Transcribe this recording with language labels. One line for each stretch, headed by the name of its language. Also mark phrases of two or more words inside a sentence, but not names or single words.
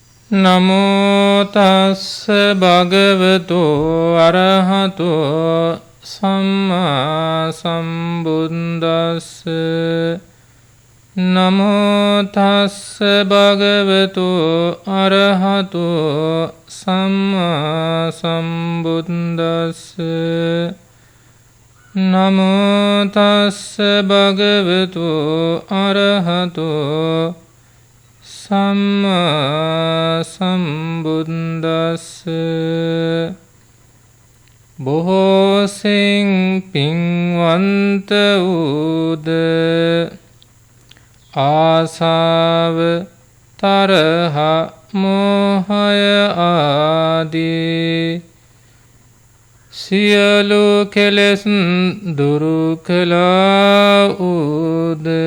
Pali: නමෝ තස්ස භගවතු අරහතෝ සම්මා සම්බුද්දස්ස නමෝ තස්ස භගවතු අරහතෝ සම්මා සම්බුද්දස්ස නමෝ තස්ස භගවතු අරහතෝ සම්මා සම්බුද්දස්ස
Sinhala: බොහෝ සෙයින් පින්වන්ත වූද ආසාව තරහ මෝහය ආදී සියලු කෙලෙස් දුරු කළා වූද